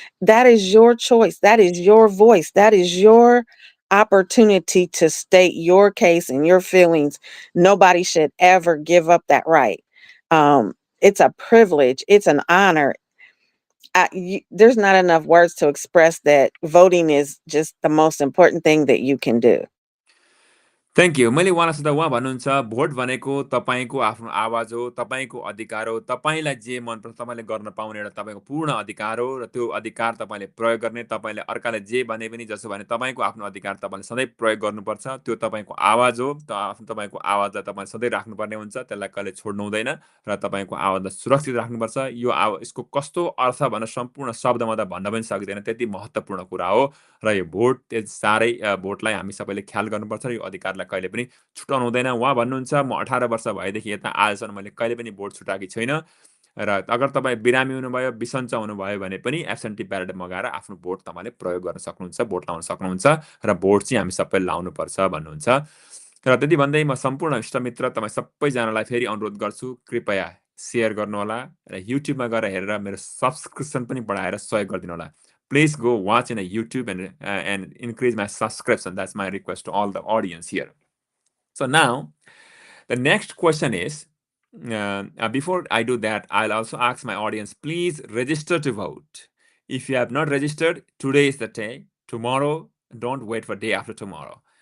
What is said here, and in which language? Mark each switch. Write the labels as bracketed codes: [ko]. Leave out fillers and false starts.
[en] That is your choice. That is your voice. That is your opportunity to state your case and your feelings. Nobody should ever give up that right. It's a privilege. It's an honor. There's not enough words to express that voting is just the most important thing that you can do. Thank you. [ne] मैले उहाँलाई सोध्दा उहाँ भन्नुहुन्छ vote भनेको तपाईँको आफ्नो आवाज हो, तपाईँको अधिकार हो, तपाईँलाई जे मनपर्छ तपाईँले गर्न पाउने एउटा तपाईँको पूर्ण अधिकार हो र त्यो अधिकार तपाईँले प्रयोग गर्ने, तपाईँले अर्काले जे भने पनि जसो भने तपाईँको आफ्नो अधिकार तपाईँले सधैँ प्रयोग गर्नुपर्छ। त्यो तपाईँको आवाज हो, तपाईँको आवाजलाई तपाईँले सधैँ राख्नुपर्ने हुन्छ, त्यसलाई कहिले छोड्नु हुँदैन र तपाईँको आवाजलाई सुरक्षित राख्नुपर्छ। यो यसको कस्तो अर्थ भनेर सम्पूर्ण शब्दमा त भन्न पनि सक्दैन, त्यति महत्त्वपूर्ण कुरा हो। र यो भोट साह्रै भोटलाई हामी सबैले ख्याल गर्नुपर्छ र यो अधिकारलाई कहिले पनि छुटाउनु हुँदैन। उहाँ भन्नुहुन्छ म 18 वर्ष भएदेखि यता आजसम्म मैले कहिले पनि भोट छुटाएकी छैन र अगर तपाईँ बिरामी हुनुभयो, बिसन्च हुनुभयो भने पनि एब्सेन्टी ब्यालेट मगाएर आफ्नो भोट तपाईँले प्रयोग गर्न सक्नुहुन्छ, भोट लाउन सक्नुहुन्छ र भोट चाहिँ हामी सबैले लाउनुपर्छ भन्नुहुन्छ। र त्यति भन्दै म सम्पूर्ण इष्टमित्र तपाईँ सबैजनालाई फेरि अनुरोध गर्छु, कृपया सेयर गर्नुहोला र युट्युबमा गएर हेरेर मेरो सब्सक्रिप्सन पनि बढाएर सहयोग गरिदिनु होला। [en] Please go watch in a YouTube and increase my subscription. That's my request to all the audience here. So now, the next question is, before I do that, I'll also ask my audience, please register to vote. If you have not registered, today is the day. Tomorrow, don't wait for day after tomorrow.